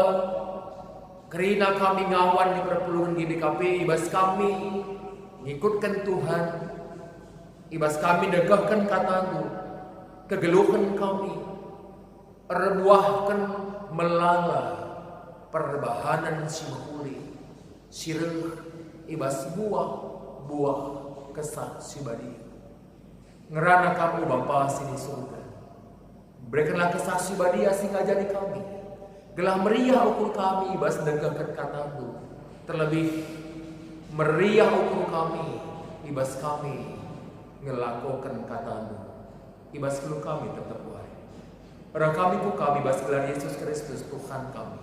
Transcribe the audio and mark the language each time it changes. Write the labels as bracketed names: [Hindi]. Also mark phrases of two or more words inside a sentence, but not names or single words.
[Batak Karo] Kerina kami ngawan di perpuluhan GBKP, ibas kami ngikutkan Tuhan, ibas kami degahkan kata-Mu, kegeluhan kami, erbuahkan melala perbahanan si mukuli, sireh ibas buah kesah si badi. Ngerana kamu Bapa sini surga, berikanlah kesah si badi asing aja di kami. Gelah meriah ukur kami ibas degahkan kata-Mu. Terlebih meriah ukur kami ibas kami ngelakukan kata-Mu. Ibas kelu kami tetap wari. Orang kami ku kami ibas gelar Yesus Kristus Tuhan kami.